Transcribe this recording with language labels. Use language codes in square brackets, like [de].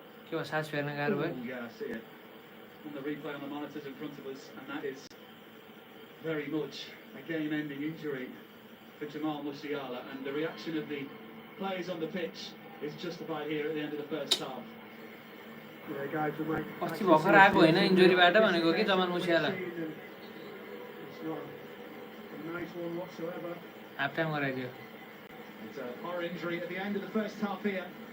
[ne] के भयो सास फेर्न गाह्रो भयो? [en] Oh, yeah, I see it on the replay on the monitors in front of us, and that is very much a game-ending injury for Jamal Musiala, and the reaction of the players on the pitch is justified here at the end of the first half. Yeah, guys, we might [ne] अस्ति भर्खर आएको होइन इन्जुरीबाट भनेको कि Jamal मुसियाला. [en] It's not a nice one whatsoever. [ne] Half time गराइदियो. [en] It's a horror injury at the end of the first half here.